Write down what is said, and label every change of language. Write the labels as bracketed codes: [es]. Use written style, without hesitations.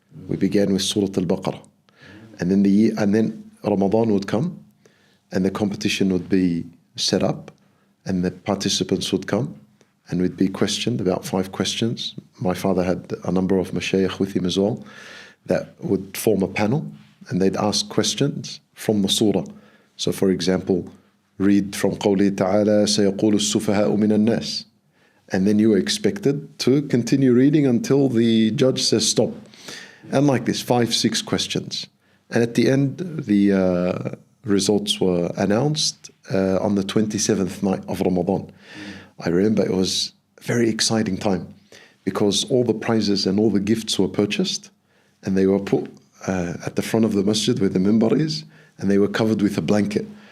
[en] We began with Surah Al-Baqarah. And then Ramadan would come, and the competition would be set up, and the participants would come, and we'd be questioned, about 5 questions. My father had a number of mashayikh with him as well that would form a panel, and they'd ask questions from the surah. So for example, read from [ar] قوله تعالى سيقول السفهاء من الناس. [en] And then you were expected to continue reading until the judge says stop. And like this, 5, 6 questions. And at the end, the results were announced on the 27th night of Ramadan. I remember it was a very exciting time because all the prizes and all the gifts were purchased, and they were put at the front of the masjid where the mimbar is, and they were covered with a blanket.